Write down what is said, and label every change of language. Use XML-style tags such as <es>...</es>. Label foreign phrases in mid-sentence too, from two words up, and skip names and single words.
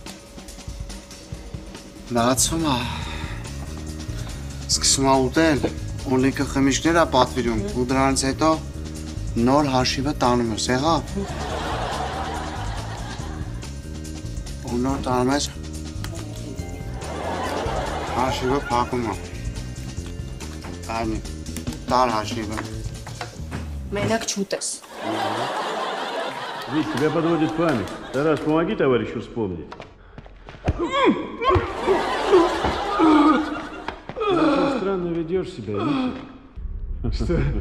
<hy>լացում է։ Սկսում է ուտել, ու լիքը խմիչքներ է պատվիրում, ու դրանից հետո նոր հաշիվը տանում ես, եղավ։ Ու նոր տանում ես հաշիվը փակում է։ Այնի, տար հաշիվը։ Մենակ չուտես։</hy> <ru>Вить, тебя подводит память. Тарас, помоги товарищу вспомнить. Ты очень странно ведешь себя, Витя. Что?</ru>